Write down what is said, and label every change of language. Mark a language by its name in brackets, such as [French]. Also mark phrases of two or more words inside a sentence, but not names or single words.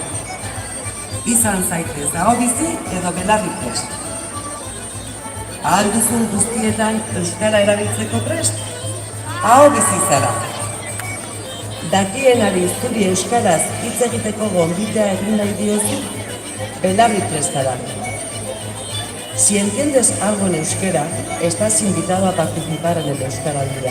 [Basque] Izan zaitez aho bizi edo belarri prest. Ahal duzun guztietan euskara erabiltzeko prest, aho bizi zara. Dakienari zuri euskaraz hitz egiteko gonbitea egin nahi diozu, belarri prest zara. [Spanish] Si entiendes algo en euskera, estás invitado a participar en el Euskaraldia.